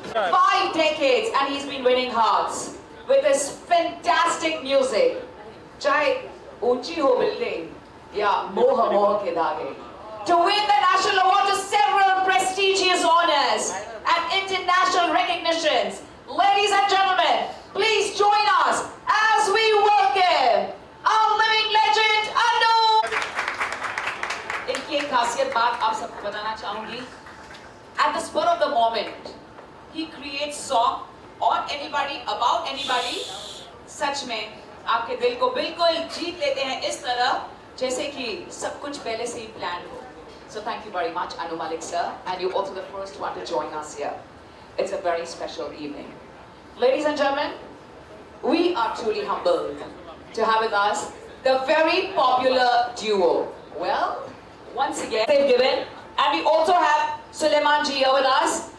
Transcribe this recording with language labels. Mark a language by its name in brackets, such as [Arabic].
[English] 5 decades and he's been winning hearts with his fantastic music. [Hindi] चाहे ऊंची हो building या मोह के धागे. [English] To win the national award to several prestigious honors and international recognitions. Ladies and gentlemen, please join us as we welcome our living legend Anu. [Hindi] इनकी एक खासियत बात आप सबको बताना चाहूंगी. [English] At the spur of the moment, he creates song on anybody, about anybody. [Hindi] सच में आपके दिल को बिल्कुल जीत लेते हैं इस तरह जैसे कि सब कुछ पहले से ही planned हो. [English] So thank you very much, Anu Malik sir, and you're also the first one to join us here. It's a very special evening. Ladies and gentlemen, we are truly humbled to have with us the very popular duo. Well, once again, they've given, and we also have Suleiman ji here with us.